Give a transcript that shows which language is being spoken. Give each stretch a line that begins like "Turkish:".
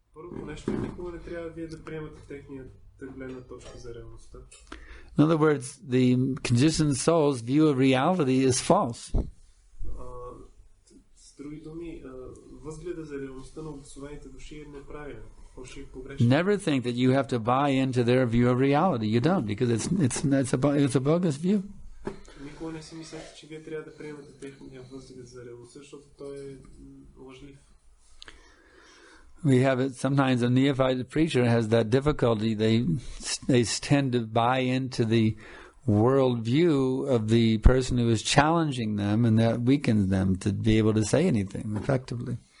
Bulgarian: Първо нещо, никога не трябва вие да приемате техният гледна точка за реалността.
English: In other words, the conditioned soul's view of reality is false.
Bulgarian: С други думи, възгледа за реалността на обособените души е неправилен.
English: Never think that you have to buy into their view of reality. You don't, because it's a bogus view.
Bulgarian: Никога не си мислете, че вие трябва да приемате техния възглед за реалността, защото той е лъжлив.
English: We have it sometimes. A neophyte preacher has that difficulty. They tend to buy into the world view of the person who is challenging them, and that weakens them to be able to say anything effectively.